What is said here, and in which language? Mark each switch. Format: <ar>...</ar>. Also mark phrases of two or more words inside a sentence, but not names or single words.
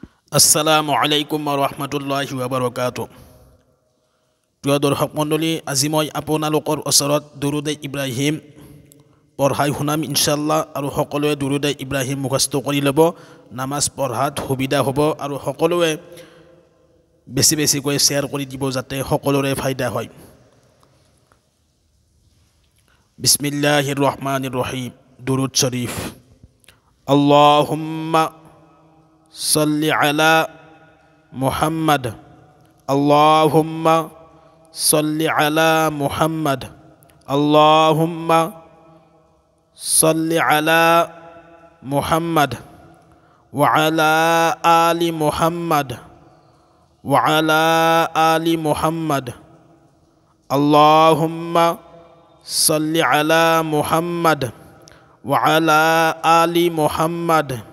<ar>السلام عليكم رحمة الله وبركاته.</ar> <as>প্ৰিয় দৰ্শক মণ্ডলী, আজি মই আপোনালোকৰ ওচৰত দুৰুদে ইব্ৰাহিম পঢ়াই শুনাম ইনশাআল্লাহ। আৰু সকলোৱে দুৰুদে ইব্ৰাহিম মুখস্থ কৰি ল'ব, নামাজ পঢ়াত সুবিধা হ'ব। আৰু সকলোৱে বেছি বেছিকৈ শ্বেয়াৰ কৰি দিব যাতে সকলোৰে ফায়দা হয়।</as> <ar>بسم الله الرحمن الرحيم.</ar> <as>দুৰুদ শৰীফ।</as> <ar>আল্লাহুম্মা صل على محمد اللهم صل على محمد اللهم صل على محمد وعلى آل محمد وعلى آل محمد اللهم صل على محمد وعلى آل محمد</ar>